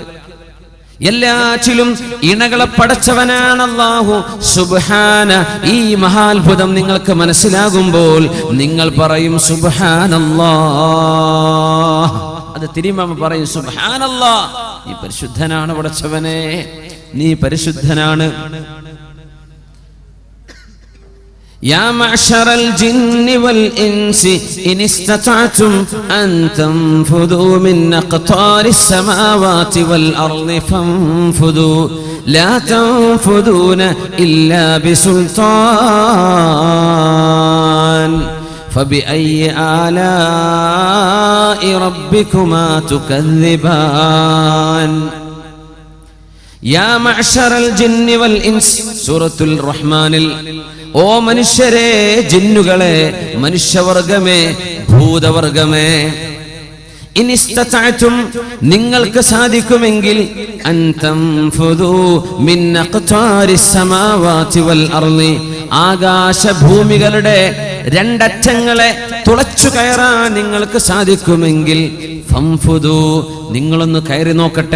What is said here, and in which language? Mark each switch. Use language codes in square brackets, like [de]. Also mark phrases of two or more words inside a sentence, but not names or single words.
[ml] എല്ലാറ്റിലും ഇണകളെ പടച്ചവനാണ് അല്ലാഹു. സുബ്ഹാന. ഈ മഹാത്ഭുതം നിങ്ങൾക്ക് മനസ്സിലാകുമ്പോൾ നിങ്ങൾ പറയും സുബ്ഹാനല്ലാഹ്. അത് തിരുമ പറയും സുബ്ഹാനല്ലാഹ്, നീ പരിശുദ്ധനാണ് പടച്ചവനെ, നീ പരിശുദ്ധനാണ്. [ar] يا معشر الجن والإنس إن استطعتم أن تنفذوا من أقطار السماوات والأرض فانفذوا لا تنفذون إلا بسلطان فبأي آلاء ربكما تكذبان يا معشر الجن والإنس سورة الرحمن. [ml] ഓ മനുഷ്യരെ, ജിന്നുകളെ, മനുഷ്യവർഗമേ, ഭൂതവർഗമേ, ഇനിസ്തതഅതും നിങ്ങൾക്ക് സാധിക്കുമെങ്കിൽ [ar] أن تنفذوا من أقطار السماوات والأرض [ml] ആകാശഭൂമികളുടെ രണ്ടറ്റങ്ങളെ തുളച്ചു കയറാൻ നിങ്ങൾക്ക് സാധിക്കുമെങ്കിൽ ഫംഫുദു നിങ്ങളൊന്ന് കയറി നോക്കട്ടെ.